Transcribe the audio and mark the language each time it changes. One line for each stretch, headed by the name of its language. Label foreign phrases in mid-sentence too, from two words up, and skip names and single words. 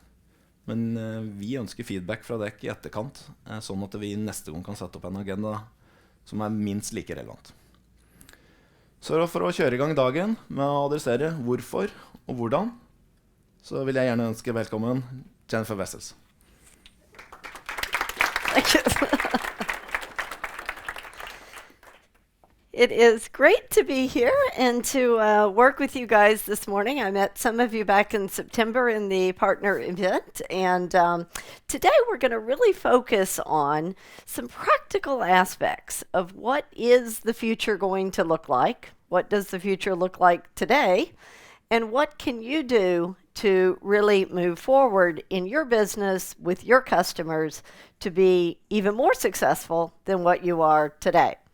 Norwegian: Men vi ønsker feedback fra deg i etterkant, sånn at vi neste gang kan sette opp en agenda som er minst like relevant. Så for å kjøre i gang dagen med å adressere hvorfor og hvordan, så vil jeg gjerne ønske velkommen Jennifer Wessels.
English: Thank you. It is great to be here and to work with you guys this morning. I met some of you back in September in the partner event, and today we're going to really focus on some practical aspects of what is the future going to look like, what does the future look like today, and what can you do to really move forward in your business with your customers to be even more successful than what you are today.